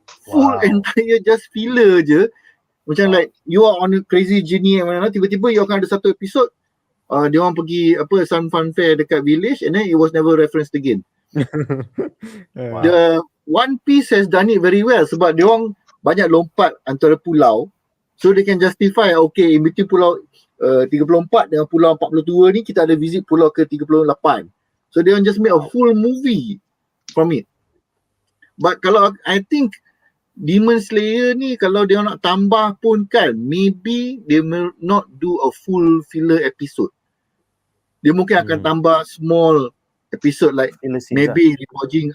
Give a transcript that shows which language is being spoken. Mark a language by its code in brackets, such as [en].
[en] Full entire just filler [ms] je. Macam [en] like you are on a crazy journey and [ms] mana tiba-tiba [en] you [ms] akan ada satu episode dia orang pergi [en] Sun Fun Fair [ms] dekat [en] village and then it was never referenced again. The One Piece has done it very well [ms] sebab dia orang banyak lompat antara pulau, [en] so they can justify okay in between pulau [ms] 34 dengan pulau 42 ni kita ada visit pulau ke 38. [en] So they just made a full movie from it. But [ms] kalau [en] I think Demon Slayer [ms] ni kalau dia nak tambah pun kan, [en] maybe they will not do a full filler episode. [ms] Dia mungkin akan tambah [en] small episode like maybe reforging.